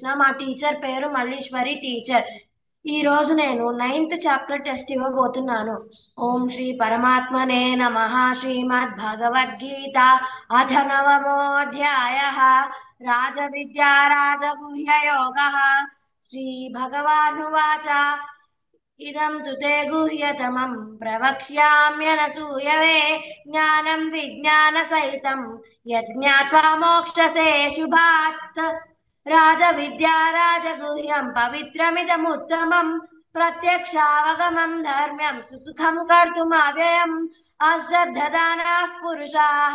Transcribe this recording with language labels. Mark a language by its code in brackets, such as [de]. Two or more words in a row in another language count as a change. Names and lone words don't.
[te] మా టీచర్ పేరు మల్లీశ్వరి టీచర్. ఈ రోజు నేను [en] ninth chapter test [te] ఇవ్వబోతున్నాను. [sa] ఓం శ్రీ పరమాత్మనే నమః. శ్రీమద్ భగవద్గీత అథ నవమోऽధ్యాయ. రాజవిద్యా రాజగుహ్య యోగ. శ్రీ భగవానువాచ इदं तु ते गुह्यतमं प्रवक्ष्याम्यनसूयवे ज्ञानं विज्ञानसहितं यज्ञात्वा मोक्षसे शुभात् राजविद्या राजगुह्यं पवित्रमिदमुत्तमं प्रत्यक्षावगमं धर्म्यं सुसुखं कर्तुमव्ययम् अश्रद्धदानाः पुरुषाः